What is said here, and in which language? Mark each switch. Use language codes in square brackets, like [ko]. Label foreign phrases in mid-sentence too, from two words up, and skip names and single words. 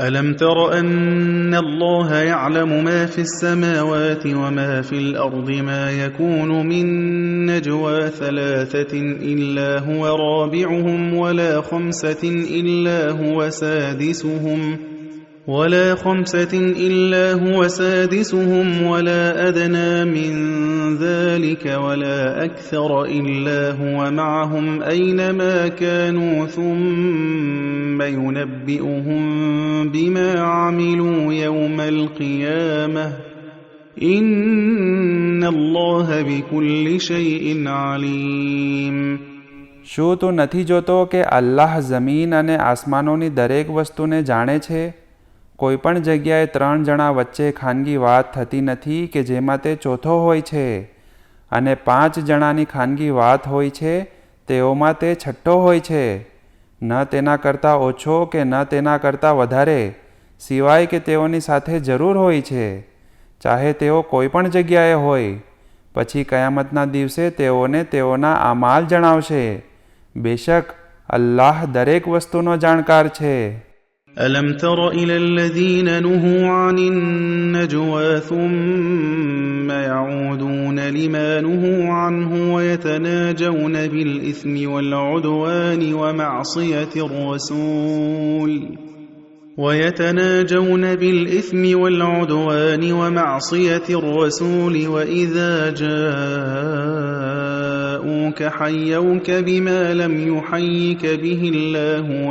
[ar] ألم تر أن الله يعلم ما في السماوات وما في الأرض ما يكون من نجوى ثلاثة إلا هو رابعهم ولا خمسة إلا هو سادسهم ولا أدنى من ذلك ولا أكثر إلا هو معهم أينما كانوا ثم ينبئهم بما عملوا يوم القيامة إن الله بكل شيء عليم. [gu] શું તું નથી જોતો કે અલ્લાહ જમીન અને આસમાનોની દરેક વસ્તુને જાણે છે? કોઈપણ જગ્યાએ 3 જણા વચ્ચે ખાનગી વાત થતી નથી કે જેમાં તે ચોથો હોય છે, અને 5 જણાની ખાનગી વાત હોય છે તેઓમાં તે છઠ્ઠો હોય છે, ન તેના કરતાં ઓછો કે ન તેના કરતાં વધારે, સિવાય કે તેઓની સાથે જરૂર હોય છે, ચાહે તેઓ કોઈપણ જગ્યાએ હોય. પછી કયામતના દિવસે તેઓને તેઓના અમાલ જણાવશે. બેશક અલ્લાહ દરેક વસ્તુનો જાણકાર છે. [ar] ألم تر إلى الذين نهوا عن النجوى ثم يعودون لما نهوا عنه ويتناجون بالإثم والعدوان ومعصية الرسول وإذا جاءوك حيوك بما لم يحيك به الله